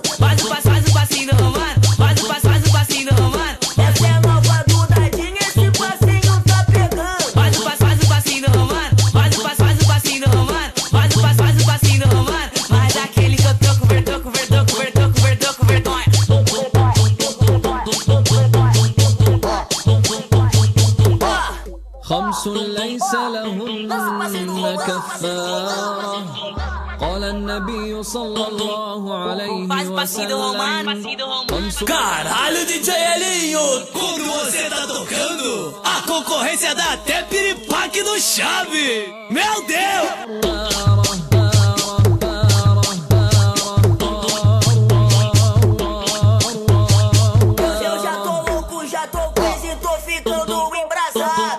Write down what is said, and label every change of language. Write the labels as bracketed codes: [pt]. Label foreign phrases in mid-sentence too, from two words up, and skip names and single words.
[pt] Faz o passinho do Romano. Faz o passinho do Romano. Essa é a nova Dudadinha, esse passinho tá pegando. Faz o passinho do Romano. Faz o passinho do Romano. Faz o passinho do Romano. Mas aquele que eu tô com vergonha, tô com vergonha. [ar] خمس ليس لهن كفارة قال النبي صلى الله عليه وسلم. [pt] Caralho, DJ Elinho! Quando você tá tocando, a concorrência dá até piripaque no chave! Meu Deus! Eu já tô louco, já tô preso e tô ficando embrasado.